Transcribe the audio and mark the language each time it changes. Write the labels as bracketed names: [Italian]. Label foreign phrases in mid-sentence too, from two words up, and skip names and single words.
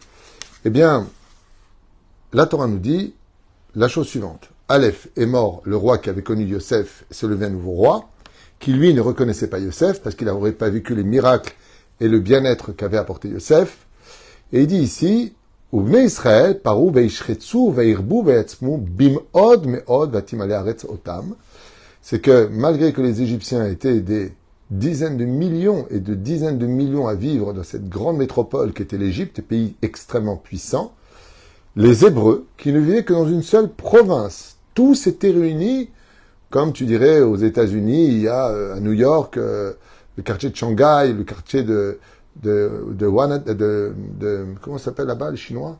[French] Eh bien, la Torah nous dit la chose suivante. Aleph est mort, le roi qui avait connu Yosef, et se levait un nouveau roi, qui lui ne reconnaissait pas Yosef, parce qu'il n'aurait pas vécu les miracles et le bien-être qu'avait apporté Yosef. [Hebrew] Et il dit ici, ובני ישראל, פרו וישרצו וירבו ויעצמו במאד מאד ותמלא ארץ אתם. [French] C'est que malgré que les Égyptiens étaient des dizaines de millions et de dizaines de millions à vivre dans cette grande métropole qu'était l'Égypte, pays extrêmement puissant, les Hébreux, qui ne vivaient que dans une seule province, tous étaient réunis, comme tu dirais aux États-Unis, il y a à New York le quartier de Shanghai, le quartier de comment ça s'appelle là-bas, les Chinois?